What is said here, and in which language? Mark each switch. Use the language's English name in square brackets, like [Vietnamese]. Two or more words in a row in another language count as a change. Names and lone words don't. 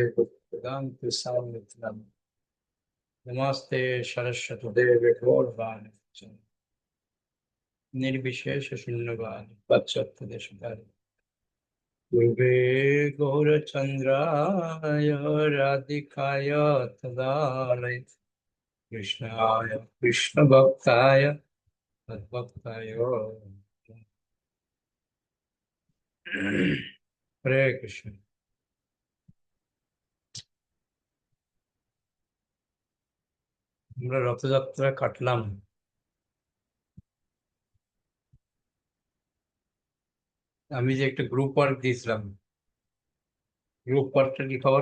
[Sanskrit] वेदांत स्वामी नमस्ते सरस्वती देवे गौरवाणी निर्विशेष शून्यवाद पश्चात देशकाल पूर्वे गौरचन्द्राय राधिकाय तदालय कृष्णाय कृष्णभक्ताय तद्भक्ताय हरे कृष्ण। [Bangla] আমরা রথযাত্রা কাটলাম। আমি যে একটা [English] group work [Bangla] দিয়েছিলাম, [English] group workটার [Bangla] কি খবর?